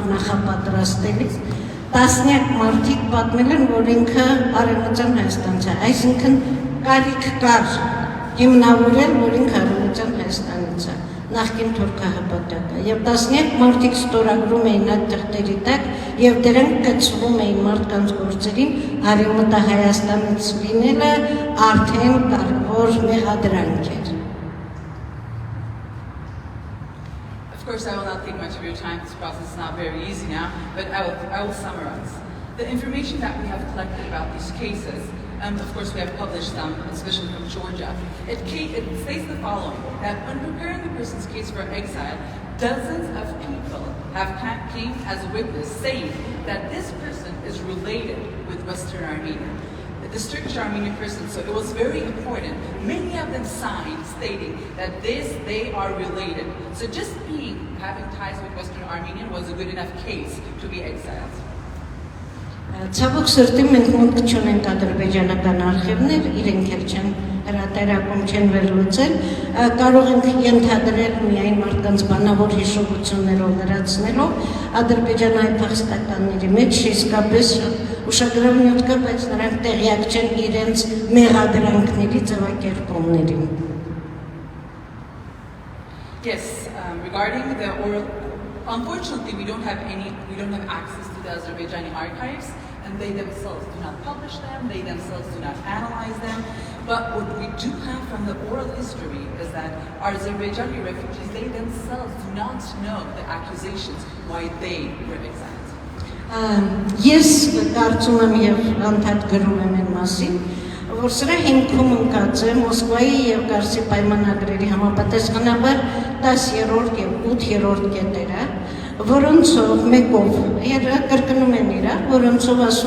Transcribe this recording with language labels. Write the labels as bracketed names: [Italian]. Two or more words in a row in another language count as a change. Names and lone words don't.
[Armenian] նախապատրաստելիս տասնյակ մարդիկ պատմել են, որ ինքը Արևմտյան Հայաստանից է, այսինքն կարիք կար հիմնավորել, որ ինքը Արևմտյան Հայաստանից է, նախկին թուրքահպատակը, եւ տասնյակ մարդիկ ստորագրում էին այդ թղթերի տակ եւ դրանք կցվում էին մարդկանց գործերին Արևմտահայաստանից լինելը արդեն կարևոր մեղադրանք էր. [English] Of course, I will not take much of your time. This process is not very easy now, but I will summarize. The information that we have collected about these cases, of course, we have published some, especially from Georgia. It states the following, that when preparing a person's case for exile, dozens of people have came as a witness saying that this person is related with Western Armenia. This Turkish Armenian person, so it was very important. Many of them signed stating that they are related. So just having ties with Western Armenian was a good enough case to be exiled. [Armenian] Ցավոք սրտի մենք մտք չունենք ադրբեջանական արխիվներ, իրենք էլ չեն հրատարակում, չեն վերլուծել, կարող ենք ենթադրել միայն մարդկանց բանավոր հիշողություններով լրացնելով ադրբեջանահայ փախստականների մեջ իսկապես ուշագրավ նյութ կա, բայց նրանք տեղյակ չեն իրենց մեղադրանքների ձևակերպումներին. [English] Yes, regarding the oral, unfortunately we don't have access to the Azerbaijani archives, and they themselves do not publish them, they themselves do not analyze them. But what we do have from the oral history is that Azerbaijani refugees, they themselves do not know the accusations why they were exiled. [Armenian] Ես կարծում եմ եւ անդադ գրում եմ այն մասին, որ սրա հիմքում ընկած է Մոսկվայի եւ Կարսի պայմանագրերի համապատասխանաբար 10-րդ եւ 8-րդ կետերը, որոնցով մեկով կրկնում են իրար, որոնցով ասում